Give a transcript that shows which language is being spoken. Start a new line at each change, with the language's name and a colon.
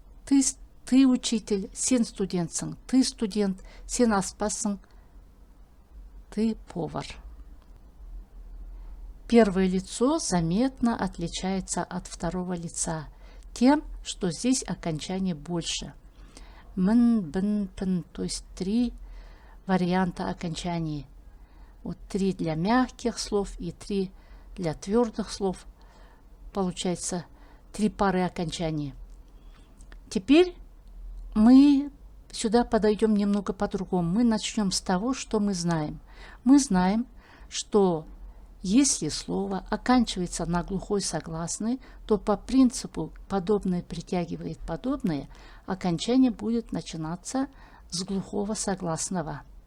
Russian: Ты учитель,
Kazakh: сен студентсің.
Russian: Ты студент,
Kazakh: сен аспазсың.
Russian: Ты повар. Первое лицо заметно отличается от второго лица тем, что здесь окончание больше. Мін, бін, пін, то есть 3 варианта окончаний. Вот 3 для мягких слов и 3 для твердых слов. Получается 3 пары окончаний. Теперь мы сюда подойдем немного по-другому. Мы начнем с того, что мы знаем. Мы знаем, что если слово оканчивается на глухой согласный, то по принципу подобное притягивает подобное, окончание будет начинаться с глухого согласного.